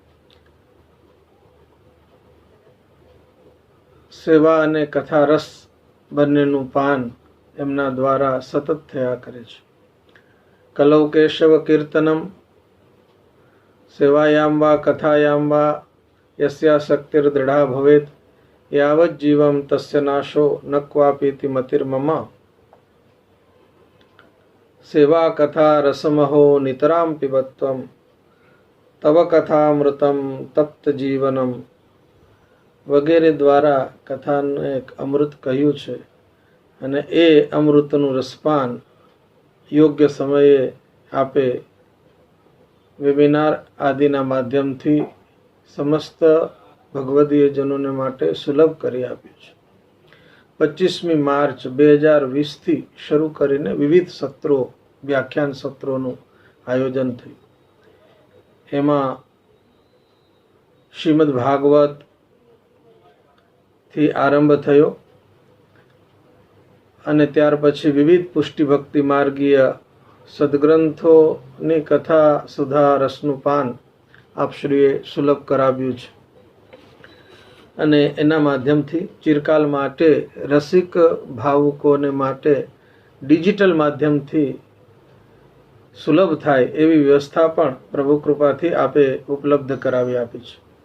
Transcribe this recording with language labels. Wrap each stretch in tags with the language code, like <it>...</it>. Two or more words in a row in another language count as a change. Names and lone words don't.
<gu>સેવા અને કથા રસ બંનેનું પાન એમના દ્વારા સતત થયા કરે છે।</gu> <sa>कलौ केशव कीर्तनम सेवायां वा कथायां वा यस्या शक्तिर्दृढ़ा भवेत् यावत् जीवं तस्य नाशो न क्वापीति मतिर्मम। सेवा कथा रसमहो नितरां पिबत्वं तव कथामृतं तप्त जीवनम</sa> <gu>વગેરે દ્વારા કથાને એક અમૃત કહ્યું છે અને એ અમૃતનું રસપાન યોગ્ય સમયે આપે વેબિનાર આદિના માધ્યમથી સમસ્ત ભગવદીયજનોને માટે સુલભ કરી આપ્યું છે। 25 માર્ચ 2020 થી શરૂ કરીને વિવિધ સત્રો, વ્યાખ્યાન સત્રો આયોજન થયું। એમાં શ્રીમદ્ ભાગવત થી આરંભ થયો। અને ત્યાર પછી વિવિધ પુષ્ટિ ભક્તિ માર્ગીય સદગ્રંથોની કથા સુધા રસનું પાન આપશ્રીએ સુલભ કરાવ્યું છે અને એના માધ્યમથી ચિરકાલ માટે રસિક ભાવુકોને માટે ડિજિટલ માધ્યમથી સુલભ થાય એવી વ્યવસ્થા પણ પ્રભુ કૃપાથી આપે ઉપલબ્ધ કરાવી આપી છે.</gu>